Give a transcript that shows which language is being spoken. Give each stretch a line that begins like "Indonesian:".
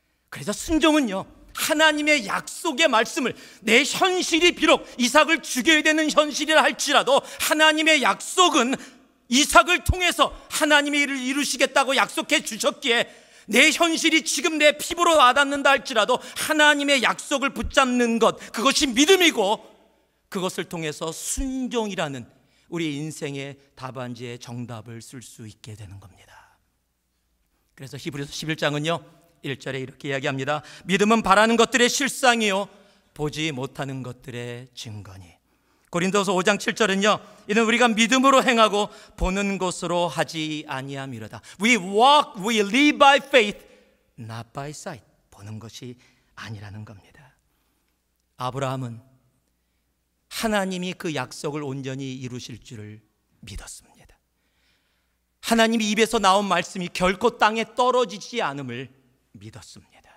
Korean: 그래서 순종은요, 하나님의 약속의 말씀을, 내 현실이 비록 이삭을 죽여야 되는 현실이라 할지라도 하나님의 약속은 이삭을 통해서 하나님의 일을 이루시겠다고 약속해 주셨기에 내 현실이 지금 내 피부로 와닿는다 할지라도 하나님의 약속을 붙잡는 것, 그것이 믿음이고 그것을 통해서 순종이라는 우리 인생의 답안지의 정답을 쓸 수 있게 되는 겁니다. 그래서 히브리서 11장은요 1절에 이렇게 이야기합니다. 믿음은 바라는 것들의 실상이요 보지 못하는 것들의 증거니. 고린도서 5장 7절은요, 이는 우리가 믿음으로 행하고 보는 것으로 하지 아니함이로다.
English: We live by faith, not by sight.
Korean: 보는 것이 아니라는 겁니다. 아브라함은 하나님이 그 약속을 온전히 이루실 줄을 믿었습니다. 하나님이 입에서 나온 말씀이 결코 땅에 떨어지지 않음을 믿었습니다.